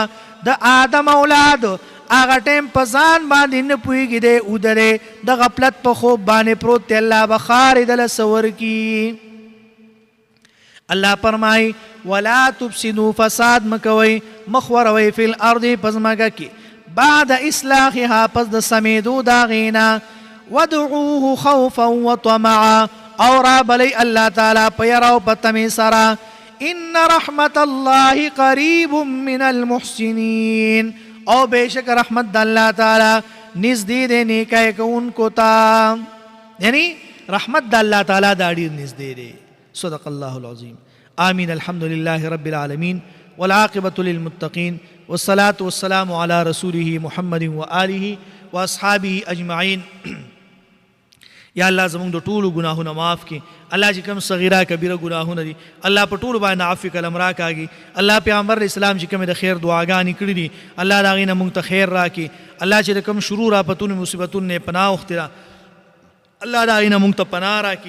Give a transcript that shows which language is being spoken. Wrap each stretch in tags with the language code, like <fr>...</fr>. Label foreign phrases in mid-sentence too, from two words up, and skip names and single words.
<ps>د آدم اولاد هغه ټیم په ځان باندې نه پوهېږي دی ودرې د غفلت په خوب باندې پروت دی الله به خارې دله څه ورکي. الله فرمایي</ps> <ar>ولا تفسدوا</ar> <ps>فساد مکوئ مخوروئ</ps> <ar>فی الارض</ar> <ps>په ځمکه کې</ps> <ar>بعد اصلاحها</ar> <ps>پس د سمیدو د هغې نه</ps> <ar>ودعوه خوفا وطمعا</ar> <ps>او رابلی الله تعالی په یره او په تمې سره</ps> <ar>ان رحمت الله قریب من المحسنین</ar> <ps>او بیشک رحمت د الله تعالی نزدې دی نیکۍ کوونکو ته یعنی رحمت د الله تعالی دا ډېر نزدې دی.</ps> <ar>صدق الله العظیم. آمین. الحمد لله رب العالمین والعاقبة للمتقین والصلاة والسلام على رسوله محمد وآله واصحابه اجمعین.</ar> <ps>یا الله زمونږ د ټولو ګناهونه معاف کړي. الله چې کوم صغیره کبیره ګناهونه دي الله په ټولو باندې عفو کلم راکاږي. الله پیغمبر اسلام چې کوم د خیر دعاګانې کړي دي الله د هغې نه مونږ ته خیر راکړي. الله چې د کوم شرور آفتونو مصیبتونو نه پناه وختي الله د هغې نه مونږ ته پناه راکړي.</ps>